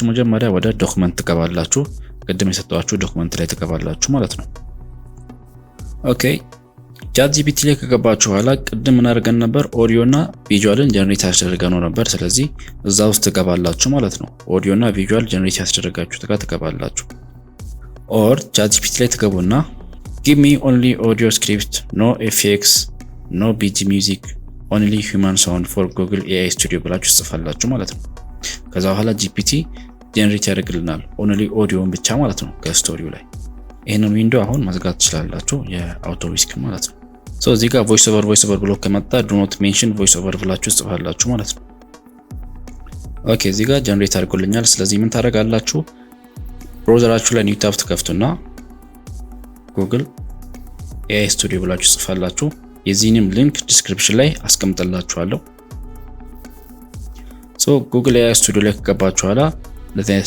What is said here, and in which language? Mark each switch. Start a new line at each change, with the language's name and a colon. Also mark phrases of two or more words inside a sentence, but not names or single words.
Amharic: መጀመሪያ ወደ ዶክመንት ትገባላችሁ። ቅድም የሰጠኋችሁ ዶክመንት ላይ ትገባላችሁ ማለት ነው። ኦኬ ቻት ጂፒቲ ላይ ከገባችሁ በኋላ ቅድም ምን አድርገን ነበር? ኦዲዮ እና ቪዥዋልን ጀነሬት ያስደረገነው ነበር። ስለዚህ እዛ ውስጥ ትገባላችሁ ማለት ነው። ኦዲዮ እና ቪዥዋል ጀነሬት ያስደረጋችሁት ጋር ትገባላችሁ። ኦር ቻት ጂፒቲ ላይ ትገቡና
English: give me only audio script, no effects, no BG music, only human sound for Google AI Studio
Amharic: ብላችሁ ጽፋላችሁ ማለት ነው። ከዛ በኋላ ጂፒቲ ጀነሬት ያደርግልናል
English: only audio
Amharic: ብቻ ማለት ነው ከስቶሪው ላይ። ይሄንን ዊንዶ አሁን መዝጋት ትችላላችሁ፣ የአውቶ ሪስክ ማለት ነው። እዚህ ጋር
English: voice over
Amharic: ብሎ ከመጣ
English: do not mention voice over
Amharic: ብላችሁ ጽፋላችሁ ማለት ነው። ኦኬ እዚህ ጋር ጀነሬት አድርጎልኛል። ስለዚህ ምን ታደርጋላችሁ? ብራውዘራችሁ ላይ
English: new tab
Amharic: ትከፍቱና ጉግል AI ስቱዲዮ ብላችሁ ጽፋላችሁ። የዚህንም ሊንክ ዲስክሪፕሽን ላይ አስቀምጥላችኋለሁ። ጉግል AI ስቱዲዮ ላይ ከገባችሁ በኋላ እንደዚህ አይነት